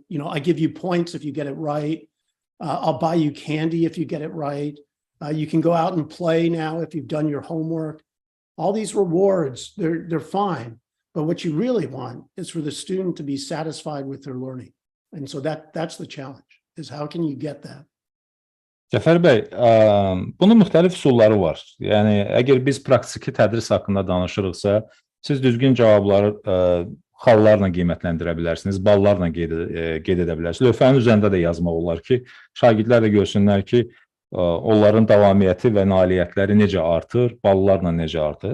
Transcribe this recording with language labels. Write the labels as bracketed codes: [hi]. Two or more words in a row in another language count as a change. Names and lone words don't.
[en] You know, I give you points if you get it right. I'll buy you candy if you get it right. You can go out and play now if you've done your homework. All these rewards, they're fine. But what you really want is for the student to be satisfied with their learning. And so that's the challenge, is how can you get that? [az] Cəfər bəy, bunun müxtəlif üsulları var. Yəni, əgər biz praktiki tədris haqqında danışırıqsa, siz düzgün cavabları xallarla qiymətləndirə bilərsiniz, ballarla qeyd edə bilərsiniz. Lövhənin üzərində də yazmaq olar ki, şagirdlər də görsünlər ki, onların davamiyyəti və nailiyyətləri necə artır, ballarla necə artır.